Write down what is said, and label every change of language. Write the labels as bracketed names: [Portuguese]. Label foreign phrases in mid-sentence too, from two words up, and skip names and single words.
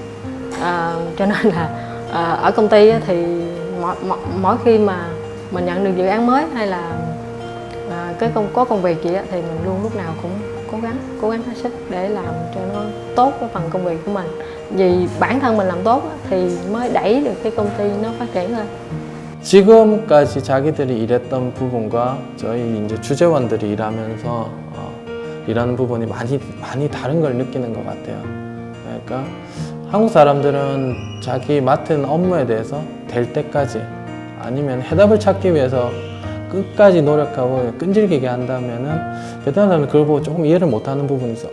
[Vietnamese] Cho nên là ở công ty á, thì mỗi khi mà mình nhận được dự án mới hay là có công việc gì á, thì mình luôn lúc nào cũng cố gắng hết sức để làm cho nó tốt cái phần công việc của mình. Vì bản thân mình làm tốt á, thì mới đẩy được cái công ty nó phát triển lên. [Korean] 지금까지 자기들이 일했던 부분과 저희 이제 주재원들이 일하면서 일하는 부분이 많이 다른 걸 느끼는 것 같아요. 그러니까 한국 사람들은 자기 맡은 업무에 대해서 될 때까지 아니면 해답을 찾기 위해서 끝까지 노력하고 끈질기게 한다면은 베트남 사람은 그걸 보고 조금 이해를 못하는 부분이 있어.